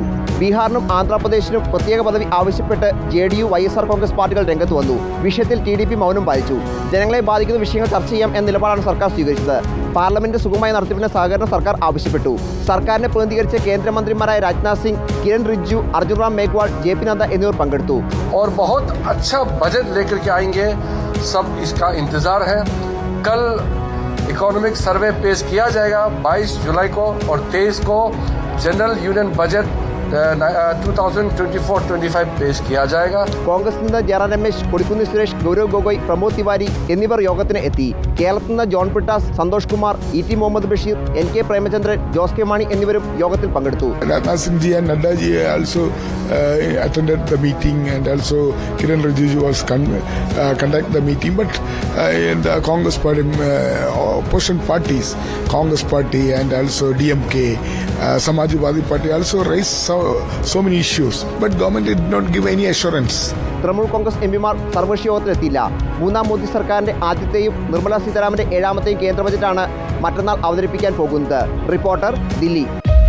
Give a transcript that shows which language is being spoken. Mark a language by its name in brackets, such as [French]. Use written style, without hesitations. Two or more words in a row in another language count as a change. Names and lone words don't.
[Malayalam] ബീഹാറിനും ആന്ധ്രാപ്രദേശിനും പ്രത്യേക പദവി ആവശ്യപ്പെട്ട് JDU, YSR കോൺഗ്രസ് പാർട്ടികൾ രംഗത്ത് വന്നു. വിഷയത്തിൽ TDP മൗനം പാലിച്ചു. ജനങ്ങളെ ബാധിക്കുന്ന വിഷയങ്ങൾ ചർച്ച ചെയ്യാം എന്ന നിലപാടാണ് സർക്കാർ സ്വീകരിച്ചത്. പാർലമെന്റ് സുഗമമായ നടത്തിപ്പിന് സഹകരണം സർക്കാർ ആവശ്യപ്പെട്ടു. സർക്കാരിനെ പ്രതിനിധീകരിച്ച കേന്ദ്രമന്ത്രിമാരായ രാജ്നാഥ് സിംഗ്, കിരൺ റിജിജു, അർജുൻ റാം മേഘ്വാൾ, JP നദ്ദ എന്നിവർ പങ്കെടുത്തു. [Hindi] और बहुत अच्छा बजट लेकर के आएंगे, सब इसका इंतजार है. कल [English] economic survey [Hindi] पेश किया जाएगा 22 जुलाई को और 23 को [English] general union budget [Hindi] 2024-25 पेश किया जाएगा. [Malayalam] കോൺഗ്രസിൽ നിന്ന് ജയറാം രമേശ്, കൊടിക്കുന്നിൽ സുരേഷ്, ഗൗരവ് ഗൊഗോയ്, പ്രമോദ് തിവാരി എന്നിവർ യോഗത്തിന് എത്തി. കേരളത്തിൽ നിന്ന് ജോൺ ബ്രിട്ടാസ്, സന്തോഷ് കുമാർ, ET മുഹമ്മദ് ബഷീർ, NK പ്രേമചന്ദ്രൻ, ജോസ് കെ മാണി എന്നിവരും യോഗത്തിൽ പങ്കെടുത്തു. [English] Rajnath Singh ji and Nadda ji also attended the meeting, and also Kiran Rijiju was conduct the meeting. But the Congress party, opposition parties, Congress party and also DMK, Samajwadi party also raised so many issues. But government did not give any assurance. [Malayalam] തൃണമൂൽ കോൺഗ്രസ് MPമാർ സർവകക്ഷി യോഗത്തിലെത്തിയില്ല. മൂന്നാം മോദി സർക്കാരിന്റെ ആദ്യത്തെയും നിർമ്മല സീതാരാമന്റെ 7ാമത്തെയും കേന്ദ്ര ബജറ്റാണ് മറ്റന്നാൾ അവതരിപ്പിക്കാൻ പോകുന്നത്. റിപ്പോർട്ടർ, ദില്ലി.